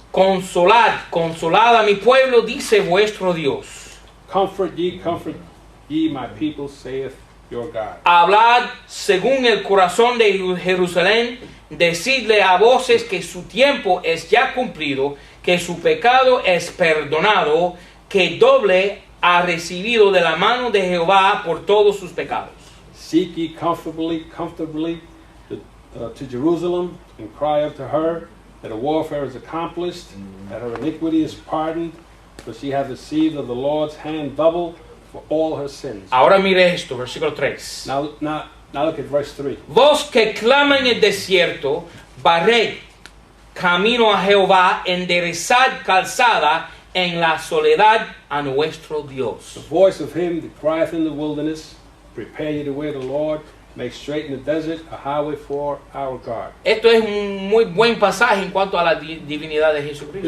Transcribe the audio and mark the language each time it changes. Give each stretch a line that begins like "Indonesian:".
Spanish: Consolad a mi pueblo, dice vuestro Dios.
English: Comfort ye my people, saith your God.
Spanish: Hablad según el corazón de Jerusalén, decidle a voces que su tiempo es ya cumplido, que su pecado es perdonado, que doble ha recibido de la mano de Jehová por todos sus pecados.
English: Seek ye comfortably to Jerusalem, and cry unto her that her warfare is accomplished, that her iniquity is pardoned, for she hath received of the Lord's hand double for all her sins.
Spanish: Ahora mire esto, versículo 3.
English: Now look at verse 3.
Spanish: Vos que clama en el desierto, barred camino a Jehová, enderezad calzada en la soledad a nuestro Dios.
English: The voice of him that crieth in the wilderness, prepare ye the way of the Lord, make straight in the desert a highway for our God.
Spanish: Esto es un muy buen pasaje en cuanto a la divinidad de Jesucristo.